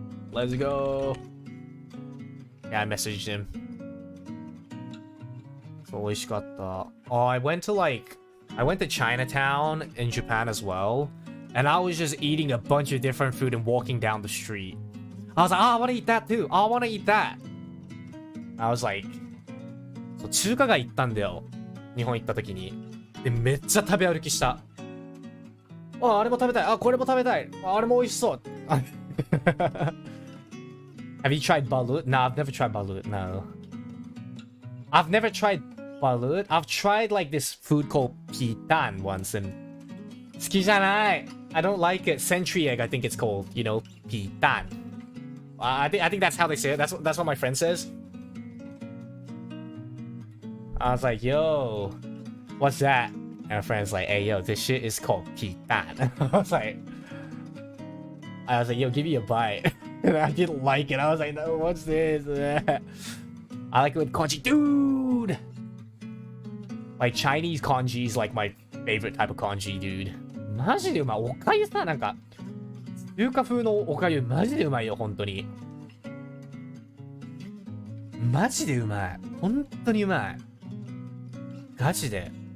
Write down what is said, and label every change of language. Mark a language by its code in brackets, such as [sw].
[en] Let's go. Yeah, I messaged him. Oh, I went to Chinatown in Japan as well, and I was just eating a bunch of different food and walking down the street. I was like, I want to eat that too. I want to eat that. I was like, [ja] そう中華街行ったんだよ。日本行った時に。で、めっちゃ食べ歩きした。あ、あれも食べたい。あ、これも食べたい。あれも美味しそう。 [en] Have you tried balut? No, I've never tried balut. No. I've never tried balut. I've tried like this food called pitan once and [ja] 好きじゃない. [en] I don't like it. Century egg, I think it's called. You know, pitan. I think that's how they say it. That's what my friend says. I was like, yo, what's that? And my friend's like, hey, yo, this shit is called pitan. I was like, yo, give me a bite. And I didn't like it. I was like, no, what's this? I like it with congee. Dude! Like, Chinese congee is like my favorite type of congee, dude. [ja] マジでうまい。おかゆさ、なんか、中華風のおかゆ、マジでうまいよ、本当に。マジでうまい。本当にうまい。ガチで。